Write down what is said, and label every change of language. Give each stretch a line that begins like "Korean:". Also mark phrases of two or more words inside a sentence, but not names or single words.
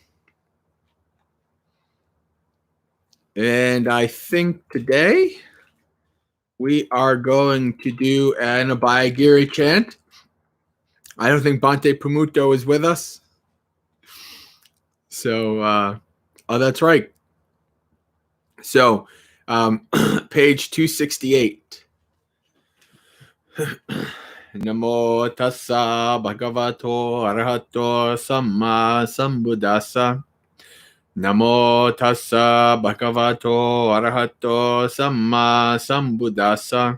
English: And I think today we are going to do an Abhayagiri chant. I don't think Bante Pumuto is with us. So, that's right. So, page 268.
Pali: Namo tassa bhagavato arahato samma sambuddhassa. Namo tassa bhagavato arahato samma sambuddhassa.